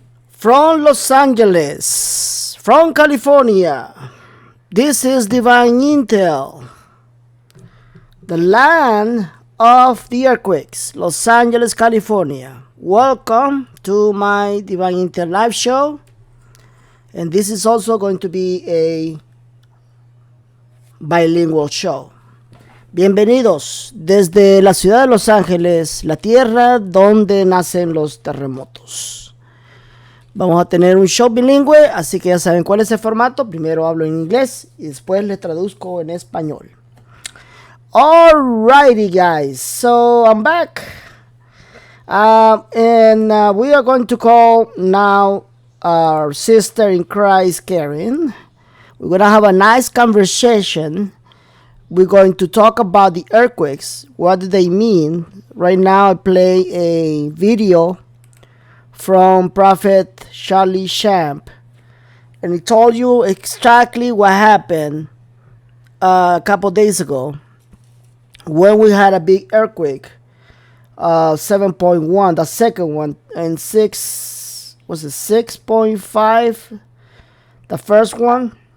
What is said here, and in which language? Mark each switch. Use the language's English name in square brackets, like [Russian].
[English] From Los Angeles, from California, this is Divine Intel, the land of the earthquakes, Los Angeles, California. Welcome to my Divine Intel live show, and this is also going to be a bilingual show. [Spanish] Bienvenidos desde la ciudad de Los Ángeles, la tierra donde nacen los terremotos. Vamos a tener un show bilingüe, así que ya saben cuál es el formato. Primero hablo en inglés y después les traduzco en español. [English] Alrighty, guys. So I'm back. And we are going to call now our sister in Christ, Karen. We're going to have a nice conversation. We're going to talk about the earthquakes. What do they mean? Right now I play a video from Prophet Charlie Champ, and he told you exactly what happened a couple days ago when we had a big earthquake, 7.1, the second one, and 6.5, the first one.